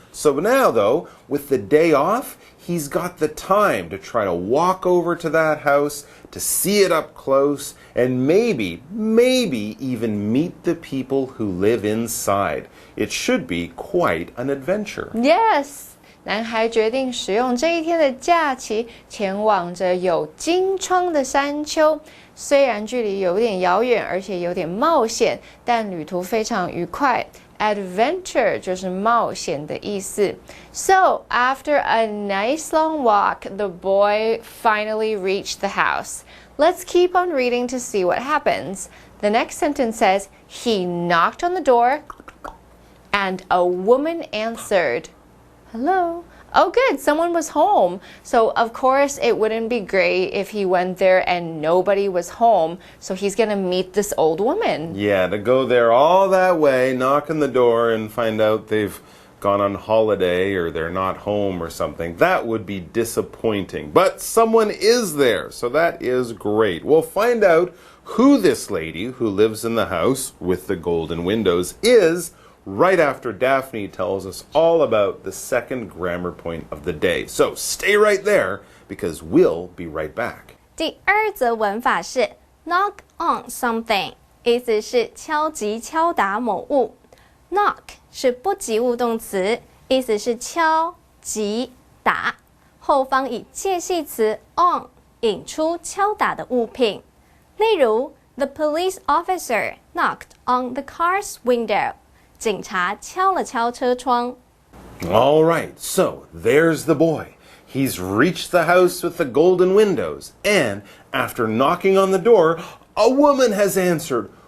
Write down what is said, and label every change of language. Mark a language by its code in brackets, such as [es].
[en] So now, though, with the day off, he's got the time to try to walk over to that house, to see it up close, and maybe even meet the people who live inside. It should be quite an adventure. Yes! [zh] 男孩决定使用这一天的假期，前往着有金窗的山丘。虽然距离有点遥远，而且有点冒险，但旅途非常愉快。 Adventure 就是冒险的意思。 [en] So, after a nice long walk, the boy finally reached the house. Let's keep on reading to see what happens. The next sentence says, he knocked on the door, and a woman answered. Hello? Oh, good. Someone was home. So, of course, it wouldn't be great if he went there and nobody was home. So, he's going to meet this old woman. Yeah, to go there all that way, knock on the door, and find out they've gone on holiday or they're not home or something. That would be disappointing. But someone is there, so that is great. We'll find out who this lady who lives in the house with the golden windows is right after Daphne tells us all about the second grammar point of the day. So stay right there because we'll be right back. [zh] 第二则文法是 [en] knock on something， [zh] 意思是敲击、敲打某物。 knock 是不及物动词，意思是敲、击、打，后方以介系词 on 引出敲打的物品。例如 [en] The police officer knocked on the car's window. [zh] 警察敲了敲车窗。 [en] All right, so there's the boy. He's reached the house with the golden windows, and after knocking on the door, a woman has answered.